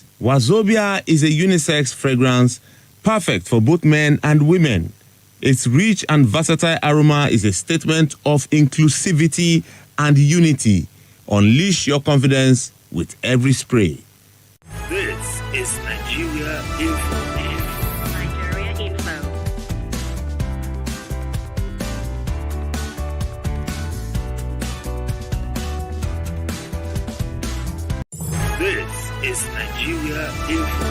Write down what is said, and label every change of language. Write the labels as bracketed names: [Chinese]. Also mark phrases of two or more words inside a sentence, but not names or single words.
[English] Wazobia is a unisex fragrance perfect for both men and women. Its rich and versatile aroma is a statement of inclusivity and unity. Unleash your confidence with every spray. This is Nigeria Info. Nigeria Info. This is Nigeria Info.